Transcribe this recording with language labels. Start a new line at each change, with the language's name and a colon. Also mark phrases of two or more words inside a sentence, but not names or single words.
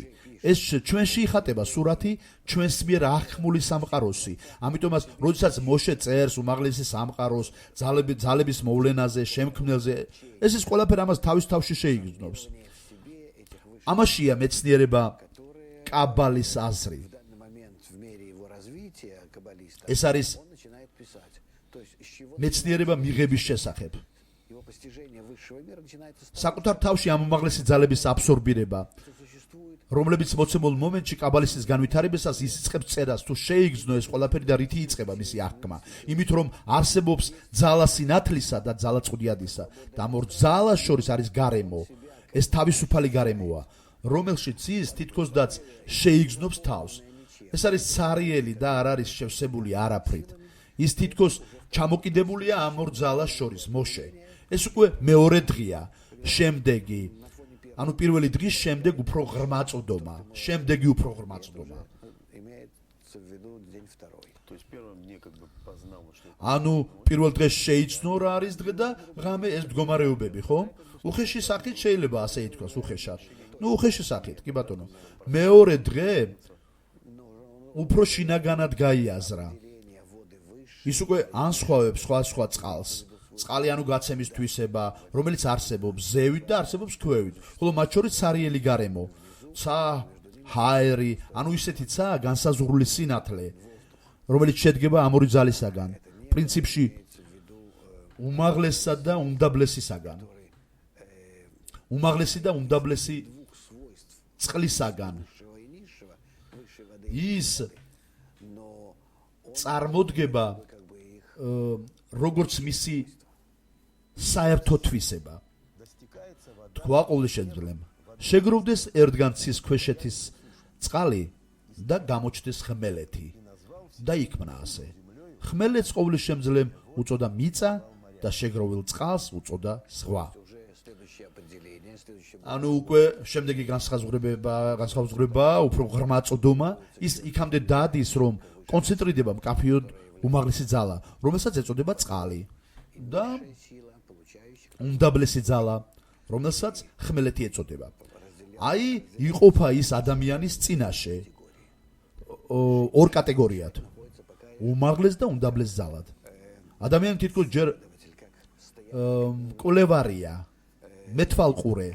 Georgian: ეს ჩვენში იხატება სურათი ჩვენს მიერ აღქმული სამყაროსი. ამიტომაც, როდესაც მოშე წერს უმაღლესი სამყაროს, ძალების მოვლენაზე, შემქმნელზე, ეს ის ყველაფერი ამას თავის თავში შეიგრძნობს. ამაშია მეცნიერება კაბალის აზრი.
Russian: В данный момент в мере его развития каббалиста
Georgian: ეს არის
Russian: он начинает писать. То есть из чего
Georgian: მეცნიერება მიღების შესახებ.
Russian: его постижение высшего мира начинается с того,
Georgian: საკუთარ თავში ამ უმაღლესი ძალების აბსორბირება,
Russian: что существует
Georgian: რომლებიც მოცემულ მომენტში კაბალისტის განვითარებისას ისიწყებს წერას, თუ შეიგრძნო ეს ყველაფერი და რითი იწყება მისი აღქმა. იმით რომ არსებობს ძალა სინათლისა და ძალა წვდიადისა და ამ ორ ძალას შორის არის გარემო. ეს თავისუფალი გარემოა, რომელშიც ის თითქოსდაც შეიგრძნობს თავს. ეს არის ცარიელი და არ არის შევსებული არაფრით. ის თითქოს ჩამოკიდებულია ამ ორ ძალას შორის, მოშე. ეს უკვე მეორე დღეა, შემდეგი. ანუ პირველი დღის შემდეგ უფრო ღრმა წოდომა, შემდეგი უფრო ღრმა წოდომა.
Russian: имеется в виду день второй. То есть первым мне как бы познал, что
Georgian: ანუ პირველ დღეს შეიცნო რა არის დღე და ღამე ეს მდგომარეობები, ხო? უხეში სახით შეიძლება ასე ითქვას, უხეშად. ნუ უხეში სახით, კი ბატონო. მეორე დღე უფრო შინაგანად გაიაზრა.
Russian: Деление воды выше,
Georgian: ის უკვე ანსხვავებს სხვა წყალს. წყალი ანუ გაცემის თვისება, რომელიც არსებობს ზევით და არსებობს ქვევით. ხოლო მათ შორის სარიელი გარემო. ცა, ჰაერი, ანუ ისეთი ცა განსაზღვრული სინათლე, რომელიც შედგება ამ ორი ძალისაგან. პრინციპში უმაღლესსა და უმდაბლესისაგან. უმაღლესი და უმდაბლესი
Russian: двух свойств
Georgian: წყლისაგან.
Russian: высшего и низшего, высшей воды,
Georgian: ის
Russian: но он
Georgian: წარმოდგება
Russian: как бы их
Georgian: როგორც მისი საერთო თვისება. თქვა ყოვლისშემძლემ, შეგროვდეს ერთგან ცის ქვეშეთის წყალი და გამოჩნდეს ხმელეთი და იქმნა ასე. ხმელეთს ყოვლისშემძლემ უწოდა მიწა და შეგროვილ წყალს უწოდა ზღვა.
Russian: уже следующее определение, следующее
Georgian: ანუ უკვე შემდეგი განსხვავება, უფრო ღრმა წოდომა, ის იქამდე დადის, რომ კონცენტრირდება მკაფიოდ უმაღლესი ძალა, რომელსაც ეწოდება წყალი და
Russian: высшая сила, получающая
Georgian: უმდაბლესი ძალა, რომელსაც ხმელეთი ეწოდება. აი, იყოფა ის ადამიანის წინაშე ორ კატეგორიად. უმაღლეს და უმდაბლეს ძალად. ადამიანი თითქოს ჯერ კვლევარია, მეთვალყურე